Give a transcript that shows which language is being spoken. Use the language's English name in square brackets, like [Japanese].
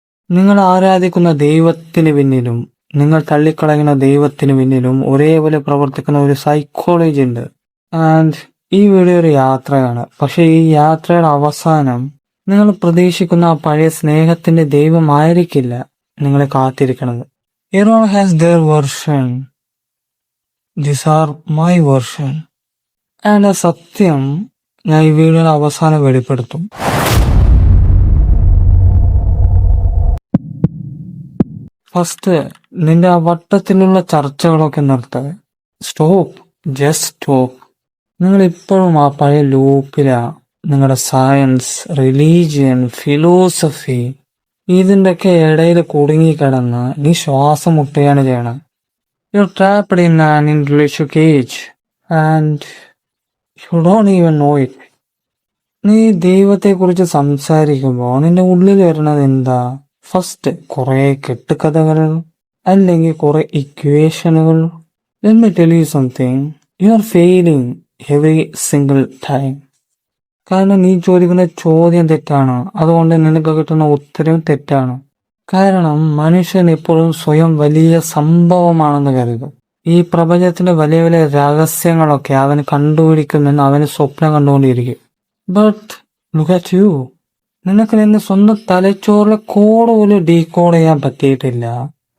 [Malayalam] നിങ്ങൾ ആരാധിക്കുന്ന ദൈവത്തിന് പിന്നിലും നിങ്ങൾ തള്ളിക്കളയുന്ന ദൈവത്തിന് പിന്നിലും ഒരേപോലെ പ്രവർത്തിക്കുന്ന ഒരു സൈക്കോളജി ഉണ്ട്. ആൻഡ് ഈ വീഡിയോ ഒരു യാത്രയാണ്. പക്ഷെ ഈ യാത്രയുടെ അവസാനം നിങ്ങൾ പ്രതീക്ഷിക്കുന്ന ആ പഴയ സ്നേഹത്തിന്റെ ദൈവമായിരിക്കില്ല നിങ്ങളെ കാത്തിരിക്കണത്. [English] Everyone has their version. These are my version. [Malayalam] And ആ സത്യം ഞാൻ ഈ വീഡിയോയുടെ അവസാനം വെളിപ്പെടുത്തും. ഫസ്റ്റ്, നിന്റെ ആ വട്ടത്തിലുള്ള ചർച്ചകളൊക്കെ നിർത്തുക. [English] Stop, just stop. [Malayalam] നിങ്ങൾ ഇപ്പോഴും ആ പഴയ ലൂപ്പിലാ. നിങ്ങളുടെ സയൻസ്, റിലീജിയൻ, ഫിലോസഫി ഇതിൻ്റെയൊക്കെ ഇടയിൽ കുടുങ്ങിക്കിടന്ന് നീ ശ്വാസം മുട്ടുകയാണ് ചെയ്യണം. [English] You're trapped in an intellectual cage and you don't even know it. [Malayalam] നീ ദൈവത്തെക്കുറിച്ച് സംസാരിക്കുമ്പോൾ നിന്റെ ഉള്ളിൽ വരുന്നത് എന്താ? ഫസ്റ്റ്, കുറെ കെട്ടുകഥകൾ, അല്ലെങ്കിൽ കുറെ ഇക്വേഷനുകൾ. [English] Let me tell you something. You are failing every single time. [Malayalam] കാരണം നീ ചോദിക്കുന്ന ചോദ്യം തെറ്റാണ്. അതുകൊണ്ട് നിനക്ക് കിട്ടുന്ന ഉത്തരവും തെറ്റാണ്. കാരണം മനുഷ്യൻ എപ്പോഴും സ്വയം വലിയ സംഭവമാണെന്ന് കരുതും. ഈ പ്രപഞ്ചത്തിന്റെ വലിയ വലിയ രഹസ്യങ്ങളൊക്കെ അവന് കണ്ടുപിടിക്കുമെന്ന് അവന് സ്വപ്നം കണ്ടുകൊണ്ടിരിക്കും. [English] But look at you. [Malayalam] നിനക്ക് നിന്റെ സ്വന്തം തലച്ചോറിലെ കോഡ് പോലും ഡീകോഡ് ചെയ്യാൻ പറ്റിയിട്ടില്ല.